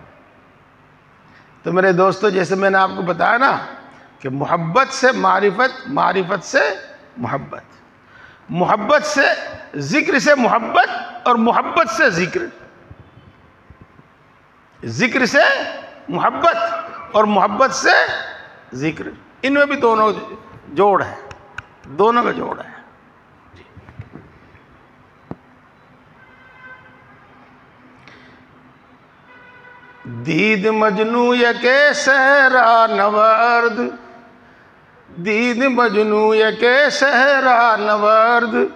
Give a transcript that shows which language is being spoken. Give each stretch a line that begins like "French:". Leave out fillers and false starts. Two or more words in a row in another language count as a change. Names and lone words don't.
Urdu: تو میرے دوستو, جیسے میں نے آپ کو بتایا نا کہ محبت سے معرفت, معرفت سے محبت, محبت سے ذکر سے محبت, اور محبت سے ذکر, ذکر سے محبت اور محبت سے ذکر. ان میں بھی دونوں جوڑ ہے, دونوں کا جوڑ ہے.
Persian: دید مجنو یک صحرا نورد, دید مجنو یک صحرا نورد,